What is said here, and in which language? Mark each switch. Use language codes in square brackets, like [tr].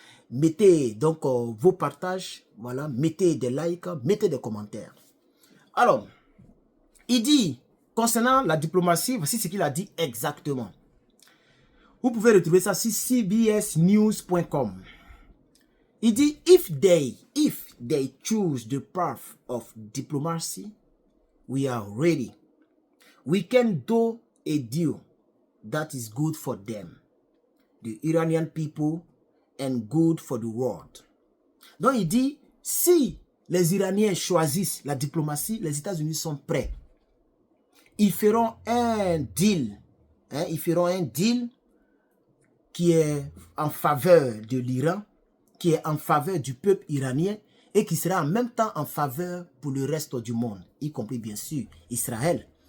[fr] Mettez donc vos partages, voilà, mettez des likes, mettez des commentaires. Alors, il dit, concernant la diplomatie, voici ce qu'il a dit exactement. Vous pouvez retrouver ça sur cbsnews.com. Il dit, [en] if they choose the path of diplomacy, we are ready. We can do a deal that is good for them, the Iranian people, and good for the world. [fr] Donc il dit, si les Iraniens choisissent la diplomatie, les États-Unis sont prêts. Ils feront un deal, ils feront un deal qui est en faveur de l'Iran, qui est en faveur du peuple iranien et qui sera en même temps en faveur pour le reste du monde, y compris bien sûr Israël.